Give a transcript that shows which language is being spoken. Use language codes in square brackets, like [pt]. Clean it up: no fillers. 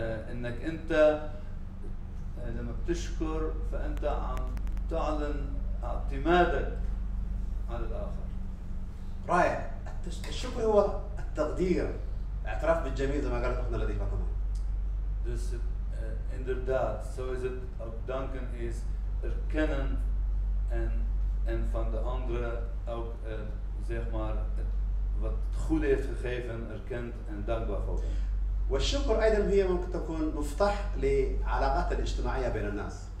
[ar] انك انت لما بتشكر فانت عم تعلن اعتمادك على الاخر. رائع. الشكر هو التقدير، اعتراف بالجميل زي ما قالت اختنا لطيفه كمان. [nl] Dus inderdaad, zo is het ook danken is erkennen en van de andere ook zeg maar wat het goede heeft gegeven erkent en dankbaar voor bent. [ar] والشكر أيضا هي ممكن تكون مفتاح لعلاقات الاجتماعية بين الناس.